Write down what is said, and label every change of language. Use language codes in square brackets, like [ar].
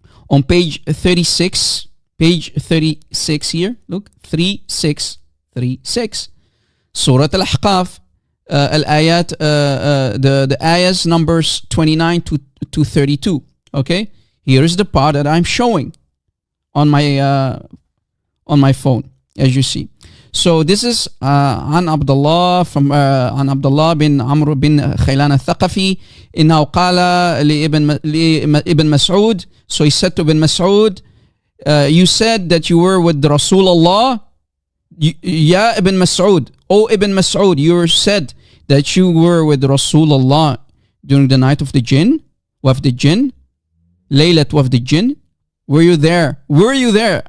[en] On page 36, here, look, 3636. Surah Al-Ahqaf, al-ayat, the ayahs numbers 29 to 32. Okay, here is the part that I'm showing on my phone, as you see. So this is [ar] عن عبد الله [en] from [ar] عن عبد الله بن عمرو بن خيلان الثقفي إنه قال لابن مسعود. [en] So he said to Ibn Mas'ud, you said that you were with Rasulullah. Ya Ibn Mas'ud, O Ibn Mas'ud, you said that you were with Rasulullah during the night of the jinn, wafd the jinn, Laylat wafd the jinn. Were you there? Were you there?